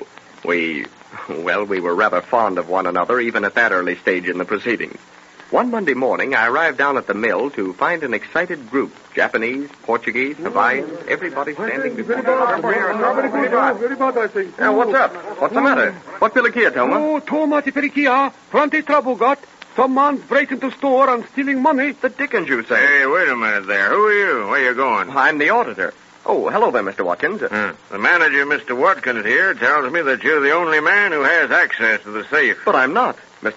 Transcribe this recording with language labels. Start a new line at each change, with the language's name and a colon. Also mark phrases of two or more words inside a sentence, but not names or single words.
English: We were rather fond of one another, even at that early stage in the proceedings. One Monday morning, I arrived down at the mill to find an excited group. Japanese, Portuguese, Hawaiians, everybody standing before me. Now, what's up? What's the matter? What pilikia, Toma? Oh, Toma ti pilikia. Plenty trouble got. Some man's breaking into store and stealing money. The dickens, you say? Hey, wait a minute there. Who are you? Where you going? I'm the auditor. Oh, hello there, Mr. Watkins. The manager, Mr. Watkins, here, tells me that you're the only man who has access to the safe. But I'm not. Mr.